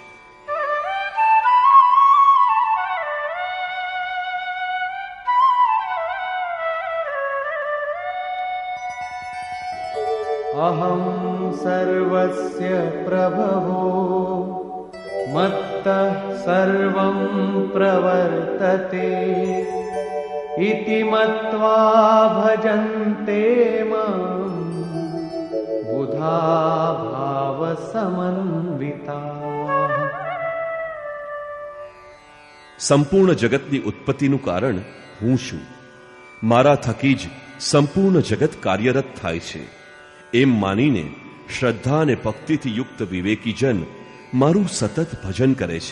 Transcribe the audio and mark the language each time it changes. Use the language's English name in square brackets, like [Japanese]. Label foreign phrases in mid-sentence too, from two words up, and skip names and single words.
[Sanskrit] अहं सर्वस्य प्रभवो मत्तः सर्वं प्रवर्तते इति मत्वा भजन्ते मां बुधा बुद्धा भाव समन्विता। [Gujarati] સંપૂર્ણ જગતની ઉત્પત્તિનું કારણ હું છું. મારા થકી જ સંપૂર્ણ જગત કાર્યરત થાય છે એમ માનીને શ્રદ્ધા અને ભક્તિથી યુક્ત વિવેકી જન મારું સતત ભજન કરે છે.